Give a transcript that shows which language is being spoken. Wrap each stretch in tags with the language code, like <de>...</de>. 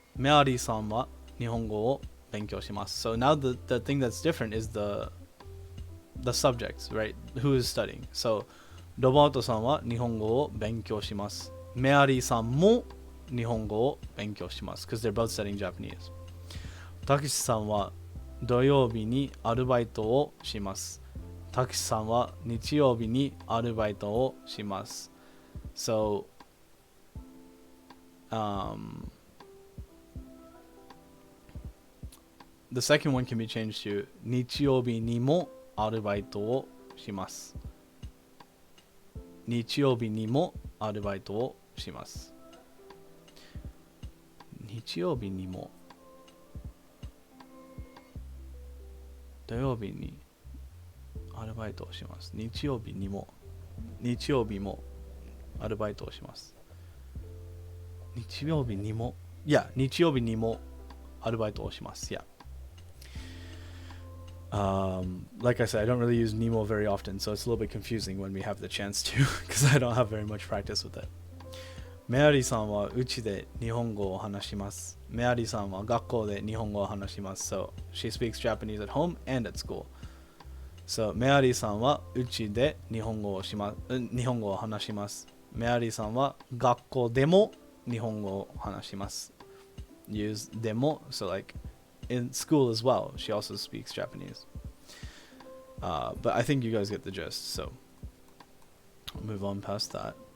<ja>メアリーさんは日本語を勉強します。</ja> <en>So now the thing that's different is the subjects, right? Who is studying?</en> <ja>So ロバートさんは日本語を勉強します。メアリーさんも日本語を勉強します。</ja> <en>Because they're both studying Japanese.</en> <ja>たけしさんは土曜日にアルバイトをします。たけしさんは日曜日にアルバイトをします。</ja> <en>So, the second one can be changed to</en> <ja>日曜日にもアルバイトをします。日曜日にもアルバイトをします。日曜日にも土曜日にアルバイトをします。日曜日もアルバイトをします。日曜日にもアルバイトをします。Yeah.</ja> <en>Like I said, I don't really use Nemo very often, so it's a little bit confusing when we have the chance to, because I don't have very much practice with it.</en> <ja>メアリーさんはうちで日本語を話します。メアリーさんは学校で日本語を話します。</ja> <en>So, she speaks Japanese at home and at school.</en> <ja>So, メアリーさんはうちで日本語を話します。メアリーさんは学校でも日本語を話します。</ja> <en>Use でも, so like in school as well, she also speaks Japanese. But I think you guys get the gist, so I'll move on past that.</en>